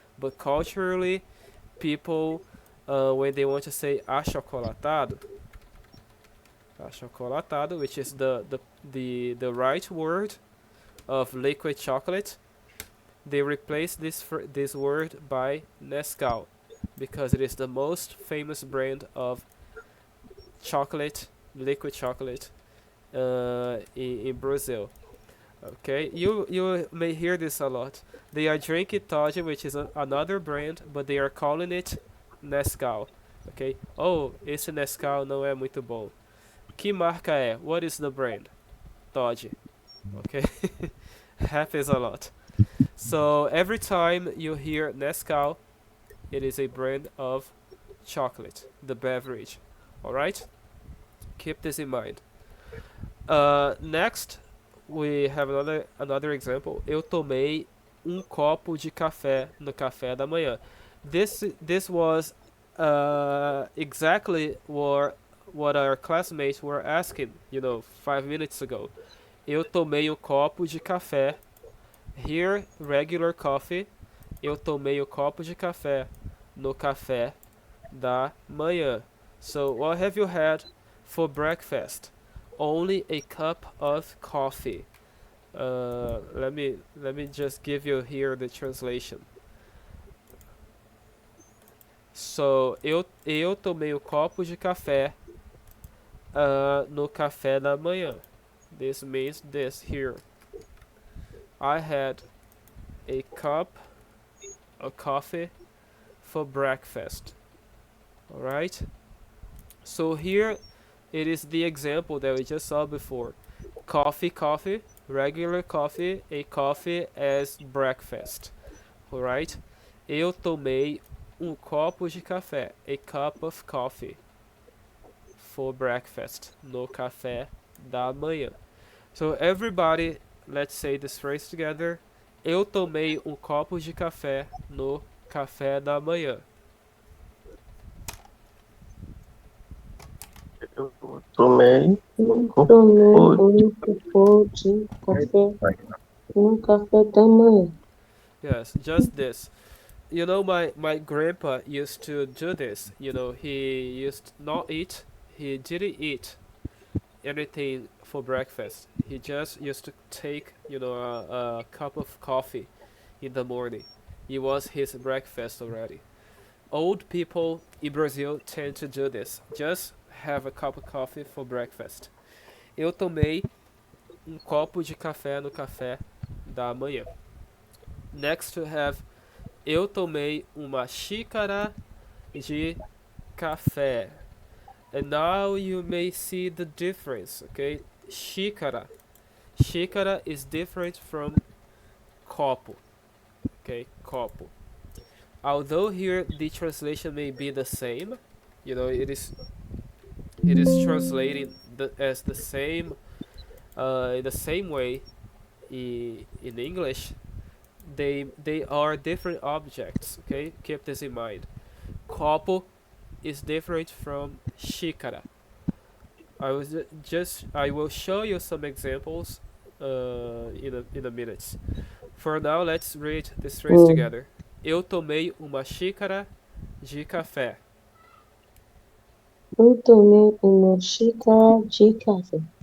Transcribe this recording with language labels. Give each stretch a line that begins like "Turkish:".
English: But culturally, people, when they want to say achocolatado, achocolatado, which is the right word of liquid chocolate, they replace this word by Nescau because it is the most famous brand of chocolate, liquid chocolate, in Brazil. Okay, you may hear this a lot. They are drinking Todd, which is another brand, but they are calling it Nescau. Okay.
Portuguese: Oh, esse Nescau não é muito bom. Que marca é?
English: What is the brand? Todd. Okay. Happens a lot. So every time you hear Nescau, it is a brand of chocolate, the beverage. All right? Keep this in mind. Next, we have another example.
Portuguese: Eu tomei copo de café no café da manhã.
English: This was exactly what our classmates were asking, 5 minutes ago.
Portuguese: Eu tomei copo de café.
English: Here, regular coffee.
Portuguese: Eu tomei copo de café no café da manhã.
English: So, what have you had for breakfast? Only a cup of coffee. Let me just give you here the translation.
Portuguese: So, eu tomei copo de café no café da manhã.
English: This means this here. I had a cup of coffee for breakfast. All right? So here it is the example that we just saw before. Coffee, regular coffee, a coffee as breakfast.
Portuguese: Alright? Eu tomei copo de café,
English: a cup of coffee for breakfast,
Portuguese: no café da manhã.
English: So everybody, let's say this phrase together.
Portuguese: Eu tomei copo de café no café da manhã. Eu tomei um Eu copo tomei copo de café no café da manhã.
English: Yes, just this. My grandpa used to do this. He used not eat. He didn't eat anything for breakfast. He just used to take, a cup of coffee in the morning. It was his breakfast already. Old people in Brazil tend to do this. Just have a cup of coffee for breakfast.
Portuguese: Eu tomei copo de café no café da manhã.
English: Next we have
Portuguese: eu tomei uma xícara de café.
English: And now you may see the difference, okay? Xícara. Xícara is different from copo, okay? Copo. Although here the translation may be the same, it is translating as the same in the same way in English. They are different objects, okay? Keep this in mind. Copo is different from xícara. I will show you some examples in a minute. For now, let's read this phrase together.
Portuguese: Eu tomei uma xícara de café. Eu tomei uma xícara de café.